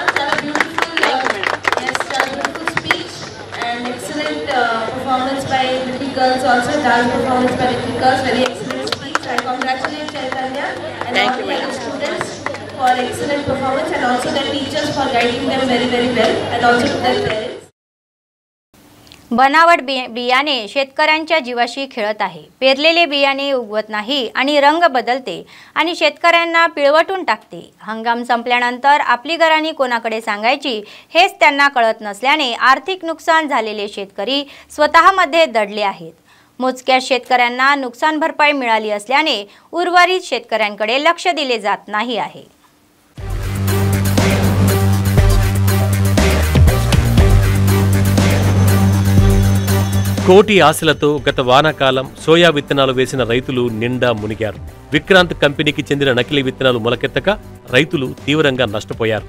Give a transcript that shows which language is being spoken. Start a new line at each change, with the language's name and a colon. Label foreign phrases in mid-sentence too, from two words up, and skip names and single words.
English: Beautiful speech and excellent performance by little girls also, dance performance by little girls, very excellent speech. I congratulate Chaitanya and all the other students for excellent performance and also their teachers for guiding them very well and also to their parents.
Marathi: बनावट बियाणे शेतकऱ्यांच्या जीवाशी खेळत आहे. पेरलेले बियाणे उगवत नाही आणि रंग बदलते आणि शेतकऱ्यांना पिळवटून टाकते. हंगाम संपल्यानंतर आपली गराणी कोणाकडे सांगायची हेच त्यांना कळत नसल्याने आर्थिक नुकसान झालेले शेतकरी स्वतःमध्ये दडले आहेत. मोजक्या शेतकऱ्यांना नुकसान भरपाई मिळाली असल्याने उर्वरित शेतकऱ्यांकडे लक्ष दिले जात नाही आहे.
Telugu: కోటి ఆశలతో గత వానాకాలం సోయా విత్తనాలు వేసిన రైతులు నిండా మునిగారు. విక్రాంత్ కంపెనీకి చెందిన నకిలీ విత్తనాలు మొలకెత్తక రైతులు తీవ్రంగా నష్టపోయారు.